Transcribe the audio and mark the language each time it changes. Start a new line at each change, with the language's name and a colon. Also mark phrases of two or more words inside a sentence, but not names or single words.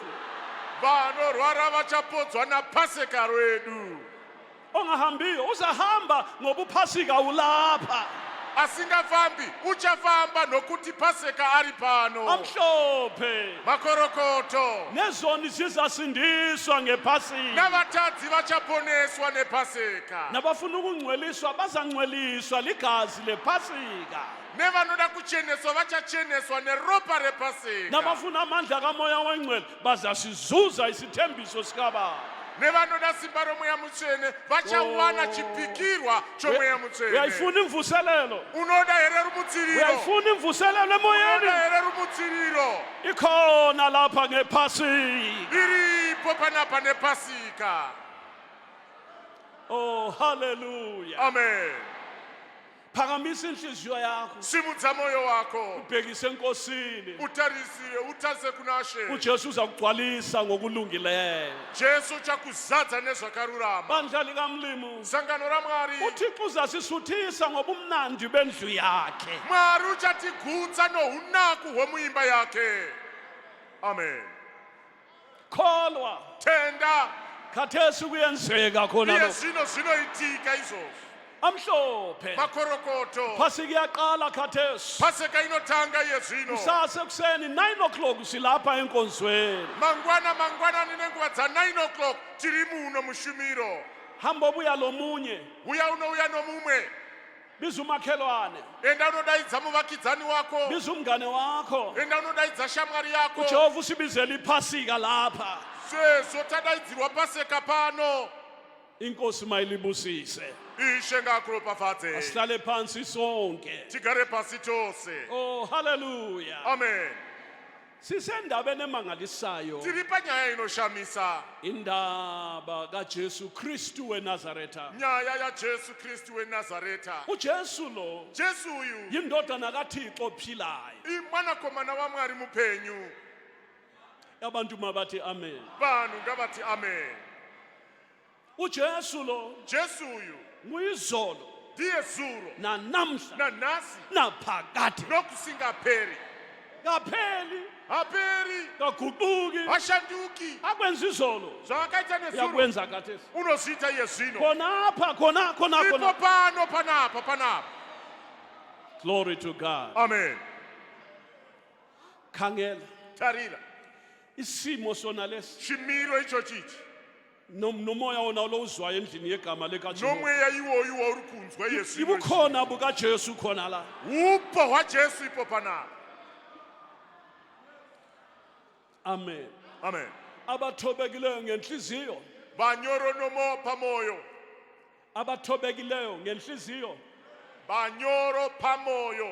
Shona: Vanorwara vachapodzwa napasika rwedu.
North Ndebele: Ongahambiyo uzahamba ngoba uphasika ulapha.
Shona: Asingafambi uchafamba nokuti pasika ari pano.
North Ndebele: Amhlophe.
Shona: Makorokoto.
North Ndebele: Nezoni zizasindiswa ngephasika.
Shona: Navatadzi vachaponeswa nepasika.
North Ndebele: Nabafuna ukungcweliswa bazangcweliswa ligazi lephasika.
Shona: Nevanoda kucheneswa vachacheneswa neropa repasika.
North Ndebele: Nabafuna amandla kamoya wengcwele bazasizuza isithembiso sikababa.
Shona: Nevanoda simba romoya mutsvene vachawana chipikirwa chomoya mutsvene.
North Ndebele: Uyayifuna imvuselelo.
Shona: Unoda here rumutsiriro.
North Ndebele: Uyayifuna imvuselelo emoyeni.
Shona: Unoda here rumutsiriro.
North Ndebele: Ikhona lapha ngephasika.
Shona: Iripo panapa nepasika.
English: Oh hallelujah. Amen.
North Ndebele: Phakamisa inhliziyo yakho.
Shona: Simudza moyo wako.
North Ndebele: Ubhekise enkosini.
Shona: Utarisire utaze kunashe.
North Ndebele: uJesu uzakugcwalisa ngokulungileyo.
Shona: Jesu uchakuzadza nezvakarurama.
North Ndebele: Bandla likamlimu.
Shona: Sangano raMwari.
North Ndebele: uThixo uzasisuthisa ngobumnandi bendlu yakhe.
Shona: Mwari uchatigutsa nohunaku hwemuimba yake.
English: Amen.
North Ndebele: Kholwa.
Shona: Tenda.
North Ndebele: Khathesi kuyenzeka khona
Shona: Iye
North Ndebele: lokho.
Shona: zvinoitika izvozvo.
North Ndebele: Amhlophe.
Shona: Makorokoto.
North Ndebele: Phasika iyaqala khathesi.
Shona: Pasika inotanga iye zvino.
North Ndebele: Kusasa ekuseni 9 o'clock silapha enkonzweni.
Shona: Mangwana nenguva dza9 o'clock tiri muno mushumiro.
North Ndebele: Hamba ubuya lomunye.
Shona: Uya unouya nomumwe.
North Ndebele: Biza umakhelwane.
Shona: Enda unodaidza muvakidzani wako.
North Ndebele: Biza umngane wakho.
Shona: Enda unodaidza shamwari yako.
North Ndebele: uJehova usibizela iphasika lapha.
Shona: Sezvo tadaidzirwa pasika pano.
North Ndebele: Inkosi mayilibusise.
Shona: Ishe ngakuropafadze.
North Ndebele: Asihlale phansi sonke.
Shona: Tigare pasi tose.
English: Oh hallelujah. Amen.
North Ndebele: Sisendabeni emangalisayo.
Shona: Tiri panyaya inoshamisa.
North Ndebele: Indaba kaJesu Kristu weNazaretha.
Shona: Nyaya yaJesu Kristu weNazareta.
North Ndebele: uJesu lo
Shona: Jesu uyu
North Ndebele: yindodana kaThixo ophilayo.
Shona: imwanakomana waMwari mupenyu.
North Ndebele: Abantu mabathi amen.
Shona: Vanhu ngavati amen.
North Ndebele: uJesu lo
Shona: Jesu uyu
North Ndebele: nguyizolo
Shona: ndiye zuro
North Ndebele: nanamhla
Shona: nanhasi
North Ndebele: naphakade.
Shona: nokusingaperi.
North Ndebele: Kapheli
Shona: Haperi,
North Ndebele: kaguquki
Shona: hashanduki.
North Ndebele: akwenza izolo
Shona: Zvakaita nezuro
North Ndebele: yakwenza khathesi.
Shona: unozviita iye zvino.
North Ndebele: Khonapha
Shona: Ipo pano panapa.
English: Glory to God. Amen.
North Ndebele: Khangela
Shona: Tarira.
North Ndebele: isimo sona lesi
Shona: Shimiro icho chichi.
North Ndebele: nomoya wona lo uzwayo endlini yegama lekaJehova.
Shona: Nomweya iwoyu wauri kunzwa iye zvino.
North Ndebele: ibukhona bukaJesu khona la.
Shona: Upo hwaJesu ipo panapa.
English: Amen. Amen.
North Ndebele: Abathobekileyo ngenhliziyo.
Shona: Vanyoro nomo pamoyo.
North Ndebele: Abathobekileyo ngenhliziyo
Shona: Vanyoro pamoyo.